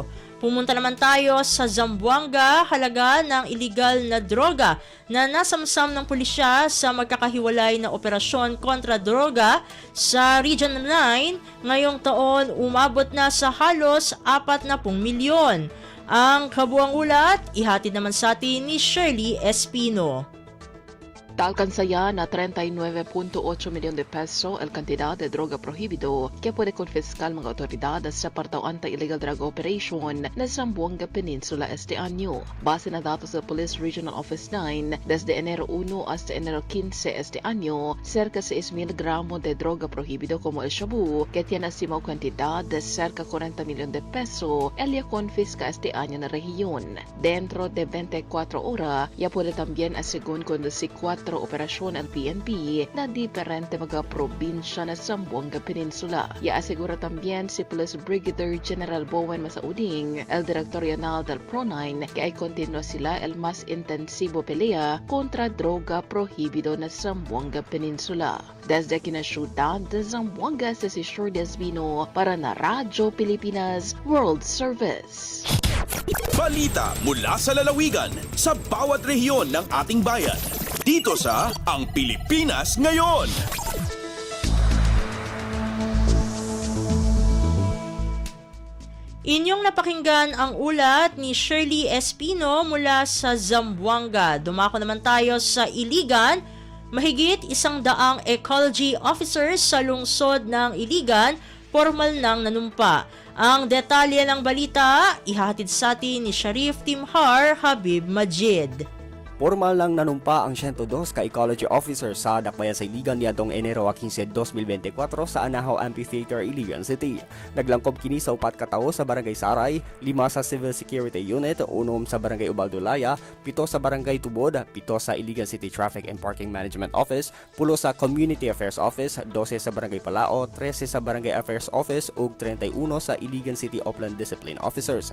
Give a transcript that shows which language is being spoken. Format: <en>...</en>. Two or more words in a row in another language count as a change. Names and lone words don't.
<tl>Pumunta naman tayo sa Zamboanga, halaga ng iligal na droga na nasamsam ng pulisya sa magkakahiwalay na operasyon kontra droga sa Region 9 ngayong taon umabot na sa halos 40 milyon. Ang kabuang ulat, ihatid naman sa atin ni Shirley Espino.</tl> <cbk>Alcanza na 39.8 milyon de peso el cantidad de droga prohibido que puede confiscar mga otoridad sa Partaw Anti-Illegal Drug Operation na Zamboanga Peninsula este año. Base na datos sa Police Regional Office 9, desde enero 1 hasta enero 15 este año, cerca 6,000 gramos de droga prohibido como el shabu, que tiene estimado cantidad de cerca 40 milyon de peso, el ya confisca este año na región. Dentro de 24 horas, ya puede también según conducir 4 operasyon ang PNP na diferente mga probinsya na Zamboanga Peninsula. Asegura también si Police Brigadier General Bowen Masauding, el Director General del Pro9, que ay continua sila el mas intensibo pelea kontra droga prohibido na Zamboanga Peninsula. Desde kinasiyudad de Zamboanga sa si Shirley Espino para na Radyo Pilipinas World Service.</cbk> <tl>Balita mula sa lalawigan sa bawat rehiyon ng ating bayan. Dito sa Ang Pilipinas Ngayon. Inyong napakinggan ang ulat ni Shirley Espino mula sa Zamboanga. Dumako naman tayo sa Iligan. Mahigit 100</tl> <en>ecology officers</en> <tl>sa lungsod ng Iligan formal nang nanumpa. Ang detalye ng balita, ihatid sa atin ni Sharif Timhar Habib Majid.</tl> <ceb>Formal lang nanumpa ang 102 ka-</ceb> <en>ecology officer</en> <ceb>sa dakbayan sa Iligan niadtong Enero 15, 2024 sa Anahaw Amphitheater, Iligan City. Naglangkob kini sa 4 ka tawo sa Barangay Saray, 5 sa Civil Security Unit, 1 sa Barangay Ubaldulaya, 7 sa Barangay Tubod, 7 sa Iligan City Traffic and Parking Management Office, 10 sa Community Affairs Office, 12 sa Barangay Palao, 13 sa Barangay Affairs Office ug 31 sa Iligan City Upland Discipline Officers.</ceb>